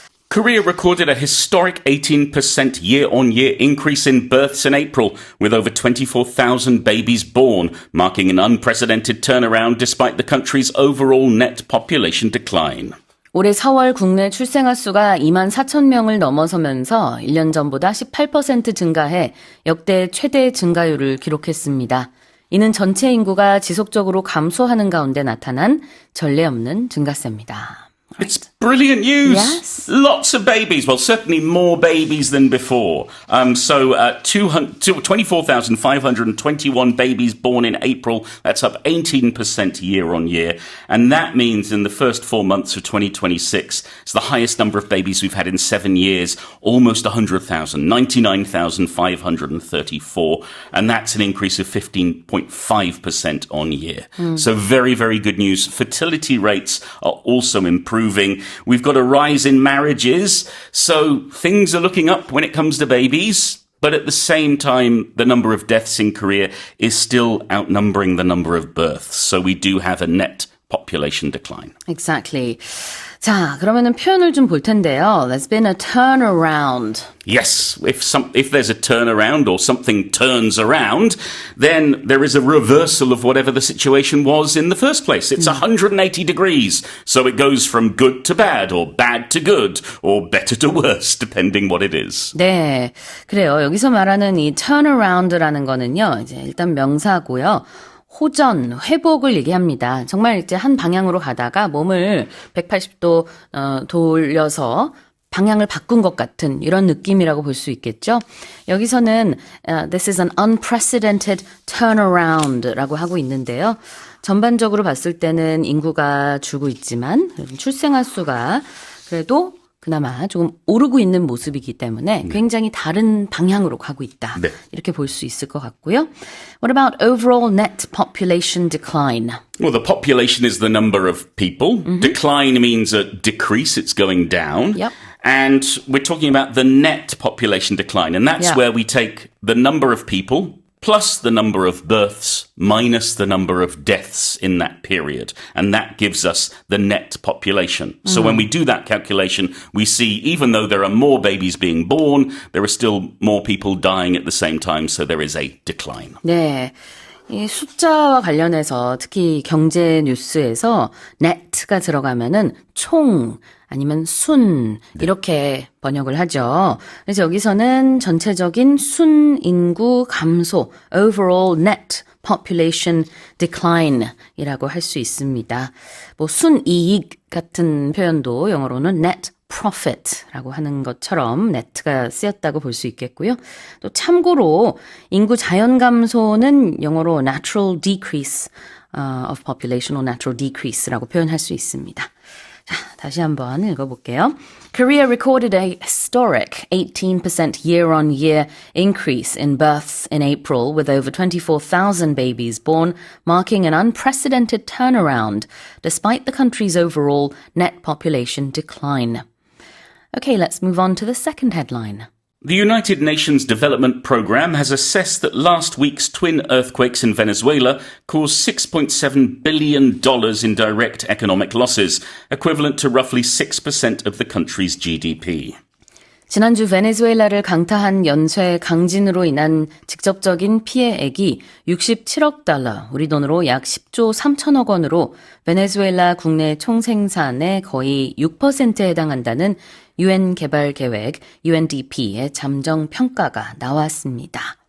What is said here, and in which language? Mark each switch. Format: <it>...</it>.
<en>Korea recorded a historic 18% year-on-year increase in births in April, with over 24,000 babies born, marking an unprecedented turnaround despite the country's overall net population decline.</en> <ko>올해 4월 국내 출생아 수가 2만 4천 명을 넘어서면서 1년 전보다 18% 증가해 역대 최대 증가율을 기록했습니다. 이는 전체 인구가 지속적으로 감소하는 가운데 나타난 전례 없는 증가세입니다.</ko> <en>It's brilliant news. Yes. Lots of babies. Well, certainly more babies than before. 24,521 babies born in April. That's up 18% year on year. And that means in the first 4 months of 2026, it's the highest number of babies we've had in 7 years, almost 100,000, 99,534. And that's an increase of 15.5% on year. So very, very good news. Fertility rates are also improving. We've got a rise in marriages, so things are looking up when it comes to babies. But at the same time, the number of deaths in Korea is still outnumbering the number of births. So we do have a net population decline. Exactly.</en> <ko>자, 그러면은 표현을 좀 볼 텐데요.</ko> <en>There's been a turnaround. Yes, if there's a turnaround or something turns around, then there is a reversal of whatever the situation was in the first place. It's 180 degrees. So it goes from good to bad or bad to good or better to worse, depending what it is.</en> <ko>네, 그래요. 여기서 말하는 이 turnaround라는 거는요. 이제 일단 명사고요. 호전, 회복을 얘기합니다. 정말 이제 한 방향으로 가다가 몸을 180도 돌려서 방향을 바꾼 것 같은 이런 느낌이라고 볼 수 있겠죠. 여기서는</ko> <en>this is an unprecedented turnaround</en> <ko>라고 하고 있는데요. 전반적으로 봤을 때는 인구가 줄고 있지만 출생아 수가 그래도 그나마 조금 오르고 있는 모습이기 때문에 굉장히 다른 방향으로 가고 있다. 네. 이렇게 볼 수 있을 것 같고요.</ko> <en>What about overall net population decline? Well, the population is the number of people. Decline means a decrease. It's going down. Yep. And we're talking about the net population decline. And that's Yeah. where we take the number of people plus the number of births minus the number of deaths in that period. And that gives us the net population. So when we do that calculation, we see even though there are more babies being born, there are still more people dying at the same time. So there is a decline.</en> <ko>네. 이 숫자와 관련해서 특히 경제 뉴스에서 net가 들어가면은 총 아니면 순 이렇게 번역을 하죠. 그래서 여기서는 전체적인 순 인구 감소,</ko> <en>overall net population decline</en> <ko>이라고 할 수 있습니다. 뭐 순이익 같은 표현도 영어로는 net profit라고 하는 것처럼 net가 쓰였다고 볼 수 있겠고요. 또 참고로 인구 자연 감소는 영어로</ko> <en>natural decrease of population or natural decrease</en> <ko>라고 표현할 수 있습니다. 자, 다시 한번 읽어볼게요.</ko> <en>Korea recorded a historic 18% year-on-year increase in births in April with over 24,000 babies born, marking an unprecedented turnaround despite the country's overall net population decline. Okay, let's move on to the second headline. The United Nations Development Programme has assessed that last week's twin earthquakes in Venezuela caused $6.7 billion in direct economic losses, equivalent to roughly 6% of the country's GDP.</en> <ko>지난주 베네수엘라를 강타한 연쇄 강진으로 인한 직접적인 피해액이 67억 달러, 우리 돈으로 약 10조 3천억 원으로 베네수엘라 국내 총생산의 거의 6%에 해당한다는 UN 개발 계획 UNDP의 잠정 평가가 나왔습니다.</ko>